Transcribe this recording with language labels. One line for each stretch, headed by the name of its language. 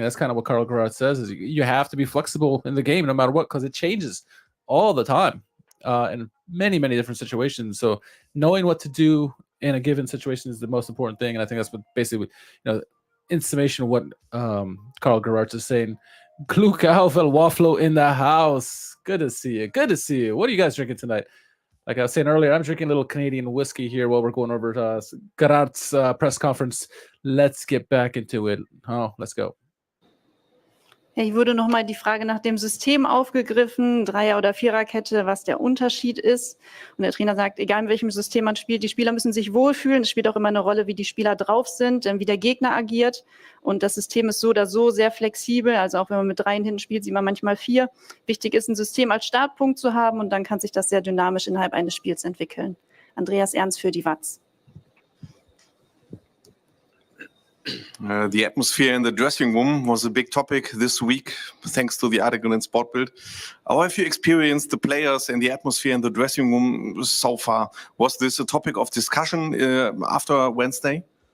English: That's kind of what Karel Geraerts says, is you have to be flexible in the game no matter what, because it changes all the time in many, many different situations. So knowing what to do in a given situation is the most important thing. And I think that's what basically, in summation of what Karel Geraerts is saying.
German: Glück auf
English: El Wafflo in the house. Good to see you. Good to see you. What are you guys drinking tonight? Like I was saying earlier, I'm drinking a little Canadian whiskey here while we're going over to Geraerts' press conference. Let's get back into it. Oh, let's go.
German: Ja, hier wurde nochmal die Frage nach dem System aufgegriffen, 3er- oder 4er-Kette, was der Unterschied ist. Und der Trainer sagt, egal in welchem System man spielt, die Spieler müssen sich wohlfühlen. Es spielt auch immer eine Rolle, wie die Spieler drauf sind, wie der Gegner agiert. Und das System ist so oder so sehr flexibel. Also auch wenn man mit 3 hinten spielt, sieht man manchmal 4. Wichtig ist, ein System als Startpunkt zu haben, und dann kann sich das sehr dynamisch innerhalb eines Spiels entwickeln. Andreas Ernst für die WAZ.
English: The atmosphere in the dressing room was a big topic this week, thanks to the article in Sportbild. How have you experienced the players and the atmosphere in the dressing room so far? Was this a topic of discussion after Wednesday?